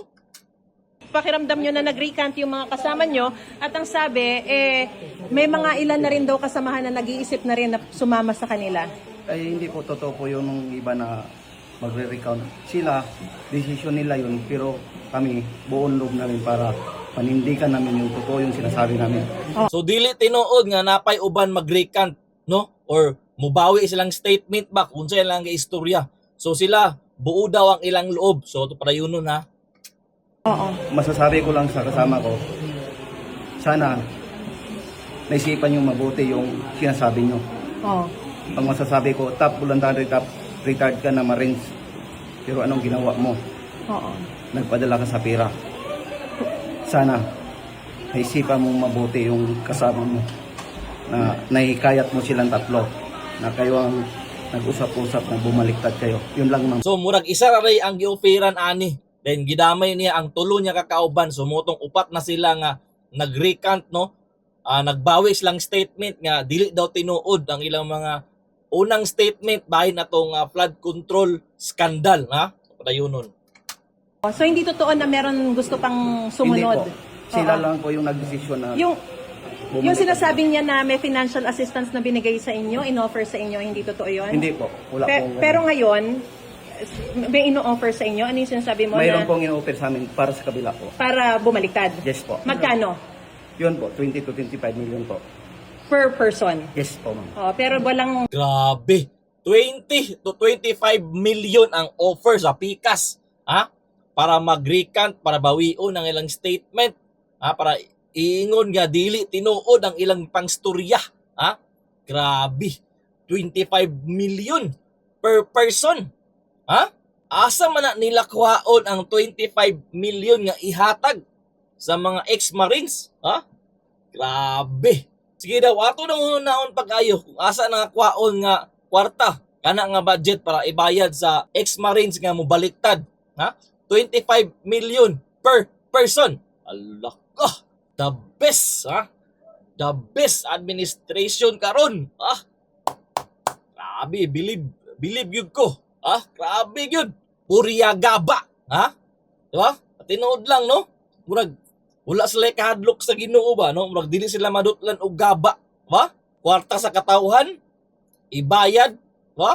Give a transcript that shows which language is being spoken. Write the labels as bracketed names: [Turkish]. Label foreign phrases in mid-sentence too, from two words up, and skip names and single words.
[Filipino] Pakiramdam nyo na nag-recant yung mga kasama nyo at ang sabi, may mga ilan na rin daw kasamahan na nag-iisip na rin na sumama sa kanila. Ay hindi po totoo po yung nung iba na magre-recount. Sila, desisyon nila yun, pero kami buong loob namin para panindigan namin yung totoo yung sinasabi namin. [Cebuano] So dili tinuod nga napay uban mag-recant, no? Or mubawi silang statement back kung saan lang istorya. So sila buo daw ang ilang loob. [Filipino] So ito para yun nun, ha. Oo. Masasabi ko lang sa kasama ko, sana naisipan yung mabuti yung sinasabi nyo. Oo. Ang masasabi ko, top voluntary, top retired ka na Marines. Pero anong ginawa mo? Oo. Nagpadala ka sa pera. Sana naisipan mo mabuti yung kasama mo na nahikayat mo silang tatlo na kayo ang nag-usap-usap na bumaliktad kayo. Yun lang ma'am. [Cebuano] So murag isa ra ray ang gioferan ani. Then gidamay niya ang tulo niya kakauban. So mutong upat na sila nga nag-recant, no? Nagbawi silang statement nga dili daw tinuod ang ilang mga unang statement bahin natong [English] flood control scandal, [Cebuano] ha? So padayonon. [Filipino] So hindi totoo na meron gusto pang sumunod? Hindi po. Sila Oo. lang po yung nagdesisyon na Yung bumalik. sinasabi niya na may financial assistance na binigay sa inyo, in-offer sa inyo, hindi totoo yun? Hindi po. Wala pong Pero ngayon, may ino-offer sa inyo? Ano yung sinasabi mo mayroon na pong in-offer sa amin para sa kabila po. para bumaliktad? Yes po. Magkano? Yun po, 20 to 25 million po. [English] Per person? [Filipino] Yes po ma'am. Oh, pero walang [Cebuano] Grabe. 20 to 25 million ang offer sa Pikas, ha? Para mag-recant, para bawion ang ilang statement, ha? Para iingon nga dili tinuod ang ilang pangstorya, ha? Grabe. 25 million [English] per person. [Cebuano] Ha? Asa man na nila kuhaon ang 25 million nga ihatag sa mga ex-Marines? Ha? Grabe. Sige daw, ato nang naon pag-ayo kung asa na kuhaon nga kwarta kana nga budget para ibayad sa ex-Marines nga mobaliktad. Ha? 25 million [English] per person. [Cebuano] Allah ka. [English] The best, [Cebuano] ha? [English] The best administration [Cebuano] karon. Ha? Grabe, believe yun ko. Ha? Grabe yun. Puriyagaba. Ha? Diba? Tinood lang, no? Murag, wala sila kahadlok sa Ginoo ba, no? Murag, dili sila madutlan og gaba. Diba? Kwarta sa katawhan. Ibayad. Diba?